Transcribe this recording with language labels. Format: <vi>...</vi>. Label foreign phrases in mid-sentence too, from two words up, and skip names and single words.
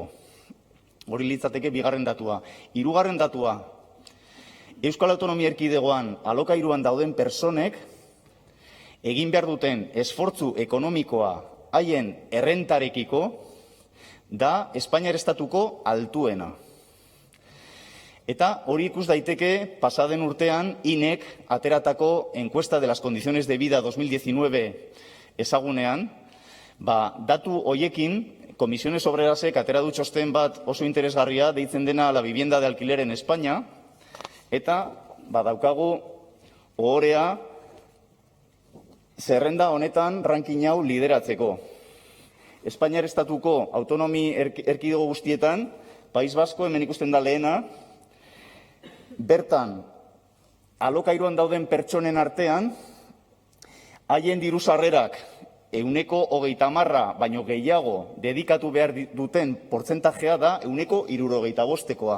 <eu>Hori litzateke bigarren datua. Hirugarren datua, Euskal Autonomia Erkidegoan alokairuan dauden personek egin behar duten esfortzu ekonomikoa haien errentarekiko da Espainiar estatuko altuena. Eta hori ikus daiteke pasaden urtean INEk ateratako encuesta de las condiciones de vida 2019 ezagunean, datu hoiekin Comisiones Obrerasek atera du txosten bat oso interesgarria deitzen dena la vivienda de alquiler en España, eta daukagu ohorea zerrenda honetan ranking hau lideratzeko. Espainiar estatuko autonomi erkidego guztietan, País Basko hemen ikusten da lehena, bertan alokairuan dauden pertsonen artean, haien diru sarrerak 30% baino gehiago dedikatu behar duten portzentajea da 75%koa.</eu>